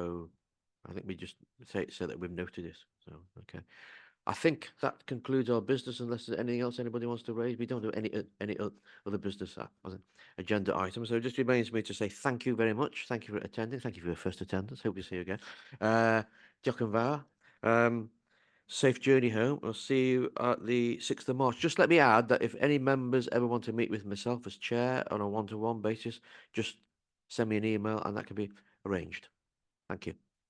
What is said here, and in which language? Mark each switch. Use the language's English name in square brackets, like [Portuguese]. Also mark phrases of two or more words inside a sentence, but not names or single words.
[English] So I think we just say that we've noted it. So okay. I think that concludes our business unless there's anything else anybody wants to raise. We don't do any other business as an agenda item. So it just remains me to say thank you very much. Thank you for attending. Thank you for your first attendance. Hope to see you again. [Welsh] Diolch yn fawr. [English] Safe journey home. I'll see you at the 6th of March. Just let me add that if any members ever want to meet with myself as chair on a one-to-one basis, just send me an email and that can be arranged. Thank you.